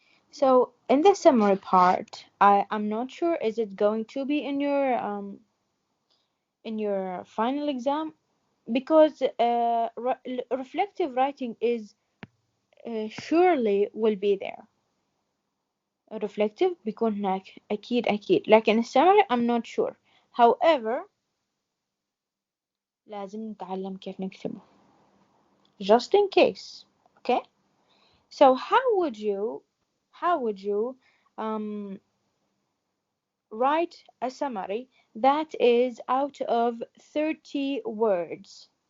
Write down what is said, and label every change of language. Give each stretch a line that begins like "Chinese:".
English: So in the summary part, I'm not sure is it going to be in your final exam because reflective writing is surely will be there.
Arabic: reflective بيكون هناك أكيد لكن السمري I'm not sure. However لازم نتعلم كيف نكتبه just in case.
English: Okay, so how would you um, write a summary that is out of 30 words?